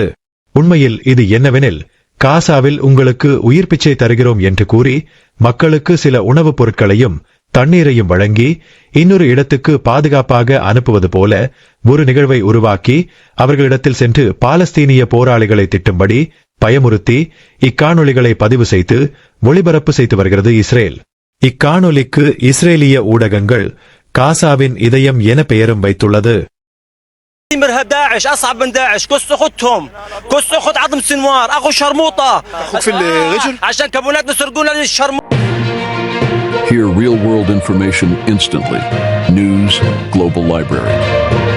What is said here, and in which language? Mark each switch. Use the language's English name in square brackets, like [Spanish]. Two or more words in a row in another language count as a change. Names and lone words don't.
[Tamil] உண்மையில் இது என்னவெனில், காசாவில் உங்களுக்கு உயிர் பிச்சை தருகிறோம் என்று கூறி மக்களுக்கு சில உணவுப் பொருட்களையும் தண்ணீரையும் வழங்கி இன்னொரு இடத்துக்கு பாதுகாப்பாக அனுப்புவது போல ஒரு நிகழ்வை உருவாக்கி அவர்களிடத்தில் சென்று பாலஸ்தீனிய போராளிகளை திட்டும்படி பயமுறுத்தி இக்காணொளிகளை பதிவு செய்து ஒளிபரப்பு செய்து வருகிறது இஸ்ரேல். இக்காணொளிக்கு இஸ்ரேலிய ஊடகங்கள் காசாவின் இதயம் என பெயரும் வைத்துள்ளது. [Arabic] مرهب داعش اصعب من داعش، كس اخذتهم، كس اخذ عظم سنوار، اخو شرموطه في الرجل عشان كابونات يسرقونا للشرموطه. [English] Hear real-world information instantly. News Global Library.